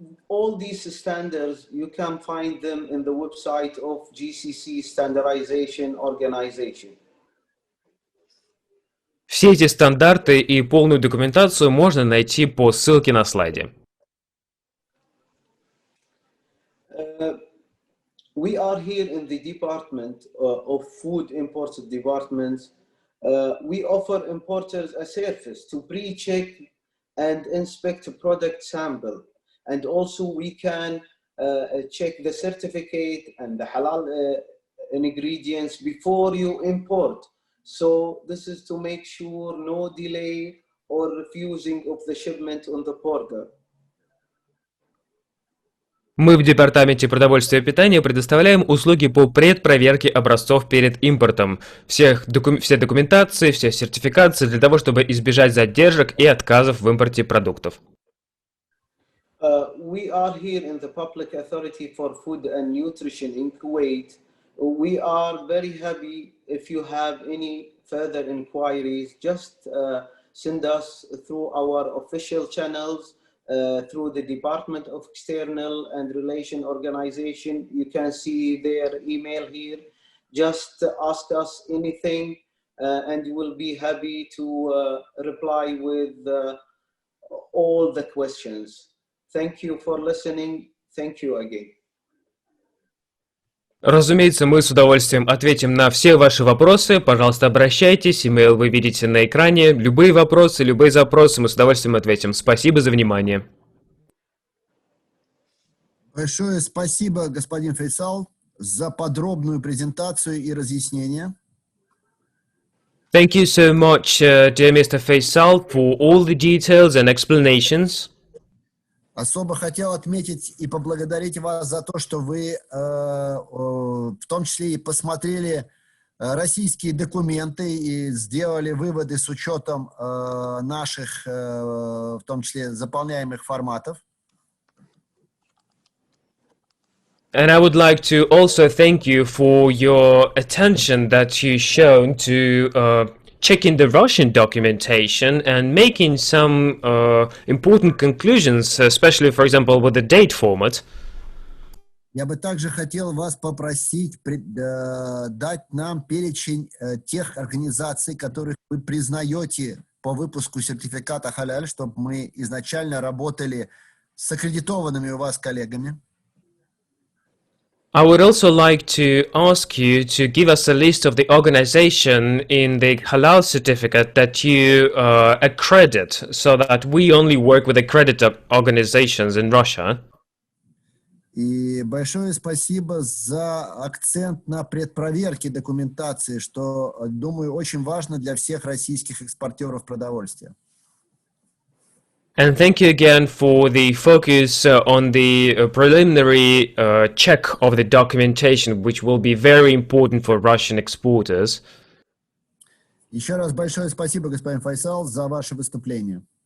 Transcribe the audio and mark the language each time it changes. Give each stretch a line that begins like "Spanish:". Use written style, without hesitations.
English: All these standards, you can find them in the website of GCC Standardization Organization.
Russian: Все эти стандарты и полную документацию можно найти по ссылке на слайде.
English: We are here in the Department of Food Imports Department. We offer importers a service to pre-check and inspect a product sample. And also we can check the certificate and the halal ingredients before you import. So this is to make sure no delay or refusing of the shipment on the border.
Russian: Мы в Департаменте продовольствия и питания предоставляем услуги по предпроверке образцов перед импортом, все документации, все сертификации для того, чтобы избежать задержек и отказов в импорте продуктов.
English: We are here in the Public Authority for Food and Nutrition in Kuwait. We are very happy if you have any further inquiries, just send us through our official channels, through the Department of External and Relation Organization. You can see their email here. Just ask us anything and we'll be happy to reply with all the questions. Thank you for listening. Thank you again.
Russian: Разумеется, мы с удовольствием ответим на все ваши вопросы. Пожалуйста, обращайтесь. Имейл вы видите на экране. Любые вопросы, любые запросы мы с удовольствием ответим. Спасибо за внимание. Большое спасибо, господин Фейсал, за подробную презентацию и разъяснение.
English: Thank you so much, dear Mr. Faisal, for all the details and explanations.
Russian: Особо хотел отметить и поблагодарить вас за то, что вы в том числе и посмотрели российские документы и сделали выводы с учетом наших, в том числе, заполняемых форматов.
English: And I would like to also thank you for your attention that you've shown to checking the Russian documentation and making some important conclusions, especially, for example, with the date format.
Russian: Я бы также хотел вас попросить дать нам перечень тех организаций, которых вы признаете по выпуску сертификата Halal, чтобы мы изначально работали с аккредитованными у вас коллегами.
English: I would also like to ask you to give us a list of the organization in the Halal Certificate that you accredit, so that we only work with accredited organizations in Russia.
Russian: И большое спасибо за акцент на предпроверке документации, что, думаю, очень важно для всех российских экспортеров продовольствия.
English: And thank you again for the focus on the preliminary check of the documentation, which will be very important for Russian exporters.
Russian: Еще раз большое спасибо, господин Файсал, за ваше выступление.